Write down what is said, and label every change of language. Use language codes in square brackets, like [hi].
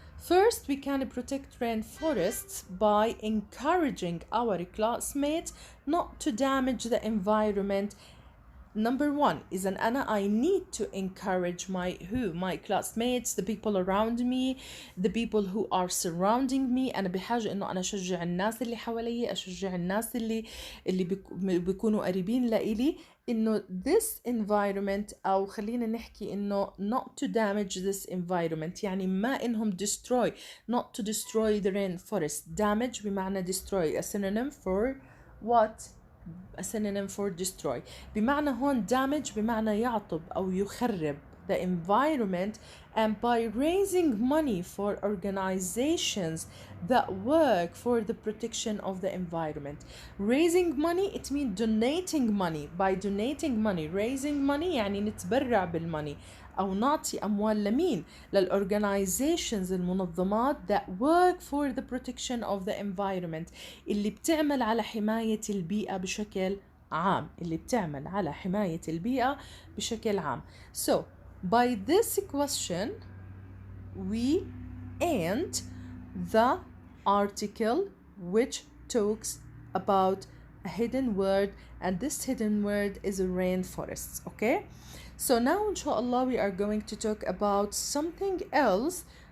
[en] First, we can protect rainforests by encouraging our classmates not to damage the environment. Number one is I need to encourage my classmates, the people around me, the people who are surrounding me. [ar] أنا بحاجة إنه أنا أشجع الناس اللي حوالي، أشجع الناس اللي بيكونوا قريبين لإلي إنه [en] this environment، [ar] أو خلينا نحكي إنه [en] not to damage this environment، [ar] يعني ما إنهم [en] not to destroy the rainforest. damage بمعنى destroy، a synonym for what? a synonym for destroy. بمعنى هون damage [ar] بمعنى يعطب أو يخرب [en] the environment, and by raising money for organizations that work for the protection of the environment. Raising money, it means donating money. By donating money, raising money [ar] يعني نتبرع بالmoney أو نعطي أموال لمين؟ للorganizations، المنظمات [en] that work for the protection of the environment، [ar] اللي بتعمل على حماية البيئة بشكل عام. [en] So by this question we end the article which talks about a hidden word, and this hidden word is rainforests. Okay, so now inshallah we are going to talk about something else.